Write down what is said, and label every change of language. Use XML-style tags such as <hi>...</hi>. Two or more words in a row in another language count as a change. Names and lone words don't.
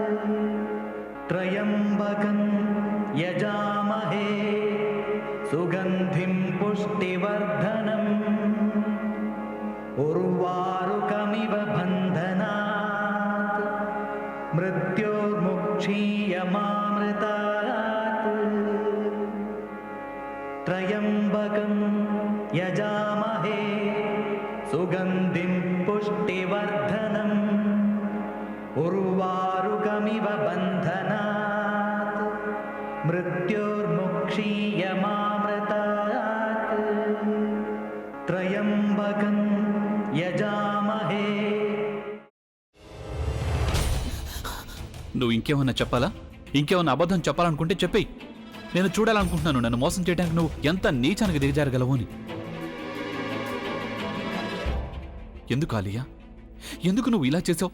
<sa>त्र्यम्बकं यजामहे सुगन्धिं पुष्टिवर्धनम् उर्वारुकमिव बन्धनात् मृत्योर्मुक्षीयमामृतात् त्र्यम्बकं यजामहे सुगन्धिं पुष्टिवर्धनम् उर्वारुकमिव बन्धनात् मृत्योर्मुक्षीयमामृतात् त्र्यम्बकं यजामहे.</sa> <te>నువ్వు ఇంకేమన్నా చెప్పాలా? ఇంకేమన్నా అబద్ధం చెప్పాలనుకుంటే చెప్పేయి. నేను చూడాలనుకుంటున్నాను నన్ను మోసం చేయడానికి నువ్వు ఎంత నీచానికి దిగజారగలవు అని. ఎందుకు ఆలియా, ఎందుకు నువ్వు ఇలా చేసావు?</te>